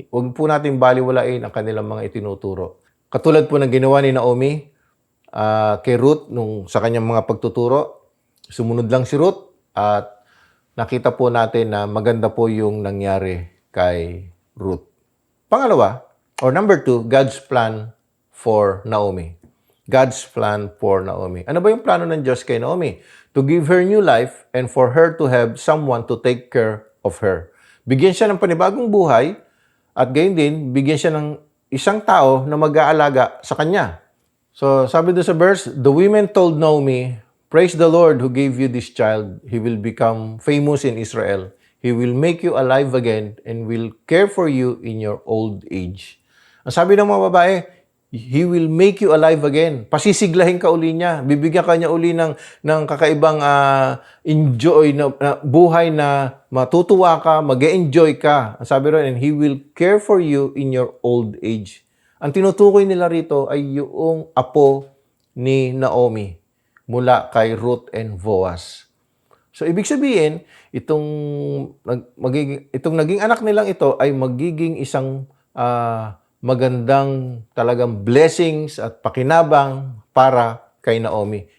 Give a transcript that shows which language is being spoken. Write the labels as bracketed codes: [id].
[tl] Huwag po natin baliwalain ang kanilang mga itinuturo. Katulad po ng ginawa ni Naomi kay Ruth sa kanyang mga pagtuturo, sumunod lang si Ruth at nakita po natin na maganda po yung nangyari kay Ruth. Pangalawa, [en] Or number 2, God's plan for Naomi. God's plan for Naomi. [tl] Ano ba yung plano ng Diyos kay Naomi? [en] To give her new life and for her to have someone to take care of her. [tl] Bigyan siya ng panibagong buhay at gayon din, bigyan siya ng isang tao na mag-aalaga sa kanya. [en] So, [tl] sabi doon sa verse, [en] the women told Naomi, praise the Lord who gave you this child. He will become famous in Israel. He will make you alive again and will care for you in your old age. [tl] Ang sabi ng mga babae, [en] He will make you alive again. [tl] Pasisiglahin ka uli niya. Bibigyan ka niya uli ng kakaibang enjoy na buhay na matutuwa ka, mag-enjoy ka. Ang sabi rin, [en] and He will care for you in your old age. [tl] Ang tinutukoy nila rito ay yung apo ni Naomi mula kay Ruth and Boaz. So, ibig sabihin, itong naging anak nilang ito ay magiging isang magandang talagang blessings at pakinabang para kay Naomi.